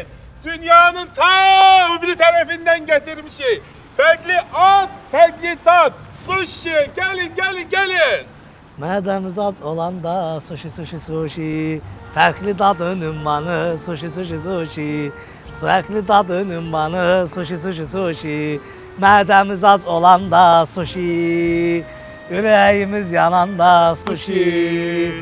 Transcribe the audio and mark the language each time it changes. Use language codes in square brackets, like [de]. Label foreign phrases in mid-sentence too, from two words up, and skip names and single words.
[tr] Dünyanın ta öbür tarafından getirmişim. Farklı at, farklı tat. Sushi, gelin, gelin, gelin. [az] Mədəmiz ac olanda sushi, sushi, sushi. Fərqli dadın ümmanı, sushi, sushi, sushi. Fərqli dadın ümmanı, sushi, sushi, sushi. Mədəmiz ac olanda sushi. Ürəyimiz yananda sushi.